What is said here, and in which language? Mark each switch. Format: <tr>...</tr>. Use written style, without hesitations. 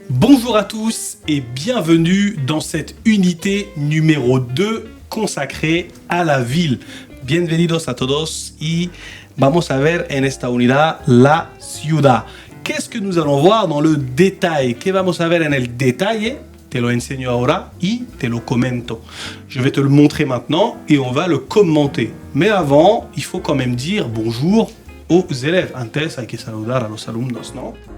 <fr>Bonjour à tous et bienvenue dans cette unité numéro 2 consacrée à la ville.</fr> <es>Bienvenidos a todos y vamos a ver en esta unidad la ciudad.</es> <fr>Qu'est-ce que nous allons voir dans le détail?</fr> <es>¿Qué vamos a ver en el detalle? Te lo enseño ahora y te lo comento.</es> <fr>Je vais te le montrer maintenant et on va le commenter. Mais avant, il faut quand même dire bonjour aux élèves.</fr> <es>Antes hay que saludar a los alumnos, ¿no?</es>